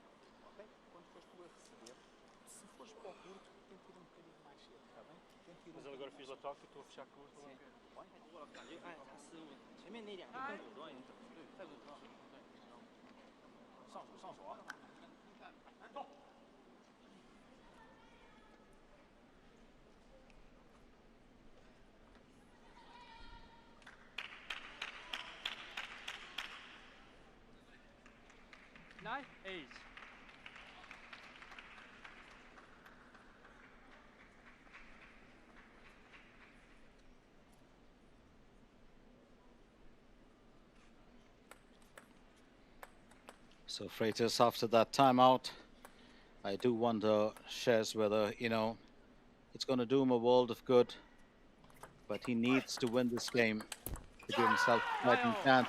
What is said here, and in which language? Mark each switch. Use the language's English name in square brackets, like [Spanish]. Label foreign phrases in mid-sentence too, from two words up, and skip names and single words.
[Portuguese] Ok? Quando fores tu a receber, se fores para o curto, tenta ir um bocadinho mais cedo, está bem? Mas eu agora fiz o toque e estou a fechar curto. Sim. [Chinese] 前面那两个更果断一点，对，再果断。上手啊！ [English] Nice 8. So Freitas, after that timeout, I do wonder, Shez, whether, you know, it's going to do him a world of good, but he needs to win this game to give himself a fighting chance.